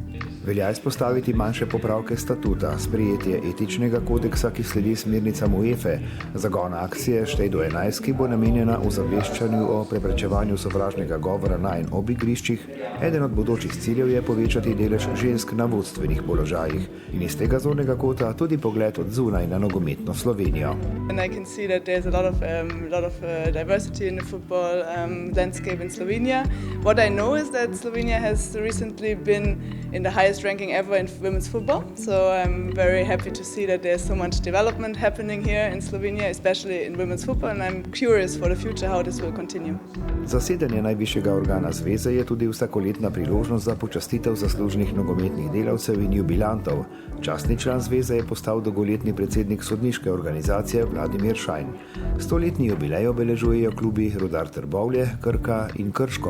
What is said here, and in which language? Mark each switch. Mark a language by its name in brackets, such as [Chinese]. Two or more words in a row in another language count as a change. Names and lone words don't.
[Slovenian] Velja izpostaviti manjše popravke statuta, sprejetje etičnega kodeksa, ki sledi smernicam UEFA, zagona akcije Štej do 11, ki bo namenjena ozaveščanju o preprečevanju sovražnega govora na in ob igriščih. Eden od bodočih ciljev je povečati delež žensk na vodstvenih položajih in iz tega zornega kota tudi pogled od zunaj na nogometno Slovenijo. [English] And I can see that there's a lot of diversity in the football landscape in Slovenia. What I know is that Slovenia has recently been in the highest ranking ever in women's football. So I'm very happy to see that there's so much development happening here in Slovenia, especially in women's football, and I'm curious for the future how this will continue. [Slovenian] Zasedanje najvišjega organa zveze je tudi vsakoletna priložnost za počastitev zaslužnih nogometnih delavcev in jubilantov. Častni član zveze je postal dolgoletni predsednik sodniške organizacije Vladimir Šajn. 100-letni jubilej obeležujejo klubi Rudar Trbovlje, Krka in Krško.